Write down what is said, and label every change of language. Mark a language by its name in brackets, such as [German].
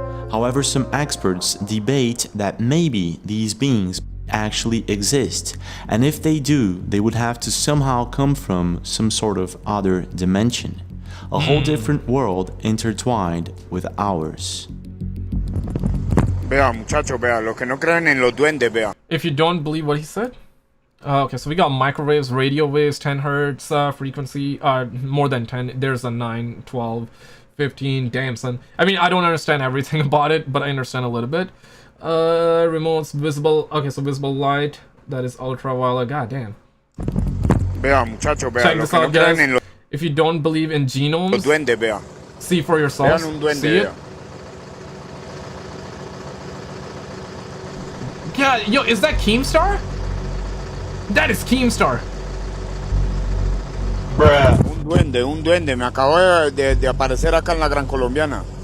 [English] However, some experts debate that maybe these beings actually exist, and if they do, they would have to somehow come from some sort of other dimension, a whole different world intertwined with ours. [Spanish] Vea, muchachos, vea, los que no creen en los duendes, vea. [English] If you don't believe what he said? Okay, so we got microwaves, radio waves, 10 hertz frequency, more than 10. There's a 9, 12, 15. Damn, son. I mean, I don't understand everything about it, but I understand a little bit. Remotes, visible. Okay, so visible light. That is ultraviolet. God damn. [Spanish] Vea, muchachos, vea. [English] Check this out, guys. If you don't believe in genomes, [Spanish] duendes, vea. [English] See for yourselves. [Spanish] Vean un duende, [English] See it. Yeah, yo, is that Keemstar? That is Keemstar. Bruh. [Spanish] Un duende. Me acabo de aparecer acá en la Gran Colombiana.